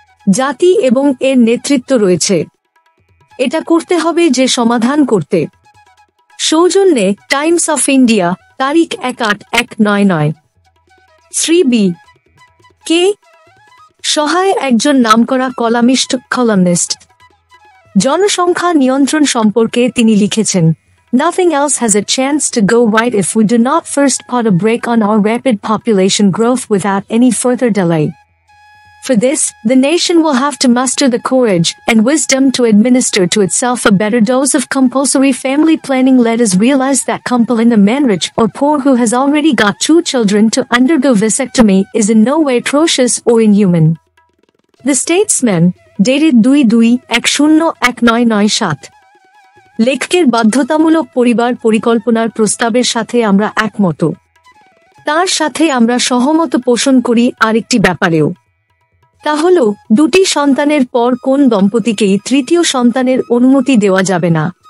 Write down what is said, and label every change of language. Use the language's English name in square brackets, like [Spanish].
[Bangla] জাতি এবং এর নেতৃত্ব রয়েছে। এটা করতে হবে যে সমাধান করতে। সৌজন্যে টাইমস অফ ইন্ডিয়া, তারিখ 1/8/19। শ্রী বি কে সহায় একজন নামকরা কলামিস্ট। জনসংখ্যা নিয়ন্ত্রণ সম্পর্কে তিনি লিখেছেন, [English] Nothing else has a chance to go right if we do not first put a brake on our rapid population growth without any further delay. For this, the nation will have to muster the courage and wisdom to administer to itself a better dose of compulsory family planning. Let us realize that compelling a man rich or poor who has already got 2 children to undergo vasectomy is in no way atrocious or inhuman. The Statesman, dated 2/2/10197 [Bangla] লেখকের বাধ্যতামূলক পরিবার পরিকল্পনার প্রস্তাবের সাথে আমরা একমত। তার সাথে আমরা সহমত পোষণ করি আরেকটি ব্যাপারেও। তা হল, 2টি সন্তানের পর কোন দম্পতিকেই 3য় সন্তানের অনুমতি দেওয়া যাবে না।